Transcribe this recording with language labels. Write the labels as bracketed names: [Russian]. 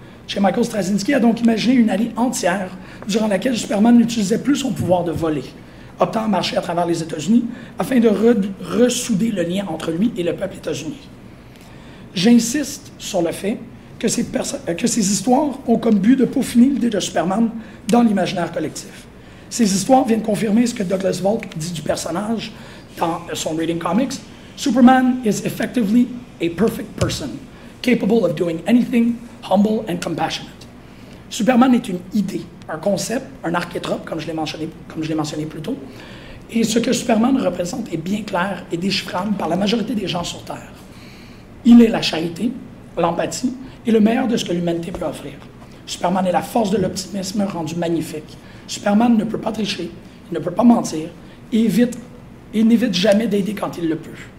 [French] Chez Michael Straczynski a donc imaginé une année entière durant laquelle Superman n'utilisait plus son pouvoir de voler, optant à marcher à travers les États-Unis afin de ressouder le lien entre lui et le peuple états-unien. J'insiste sur le fait que ces histoires ont comme but de peaufiner l'idée de Superman dans l'imaginaire collectif. Ces histoires viennent confirmer ce que Douglas Volk dit du personnage dans son Reading Comics. [English] Superman is effectively a perfect person, capable of doing anything, humble and compassionate. [French] Superman est une idée, un concept, un archétype, comme je l'ai mentionné plus tôt, et ce que Superman représente est bien clair et déchiffrable par la majorité des gens sur Terre. Il est la charité, l'empathie et le meilleur de ce que l'humanité peut offrir. Superman est la force de l'optimisme rendu magnifique. Superman ne peut pas tricher, il ne peut pas mentir, et n'évite jamais d'aider quand il le peut.